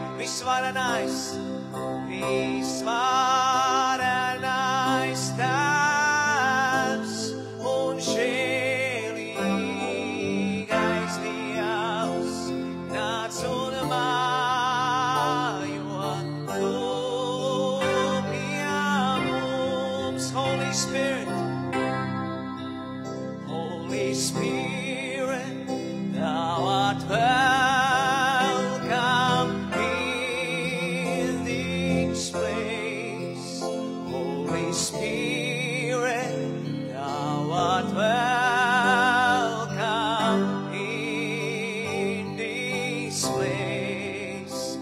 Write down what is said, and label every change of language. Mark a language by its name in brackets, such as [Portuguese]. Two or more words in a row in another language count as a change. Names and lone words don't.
[Latvian] Visvarenais, visvarenais Tēvs un žēlīgais Dievs, nāc un mājo tu pie mums. [English] Holy Spirit, Holy Spirit, thou art welcome in this place. Holy Spirit, thou art welcome in this place.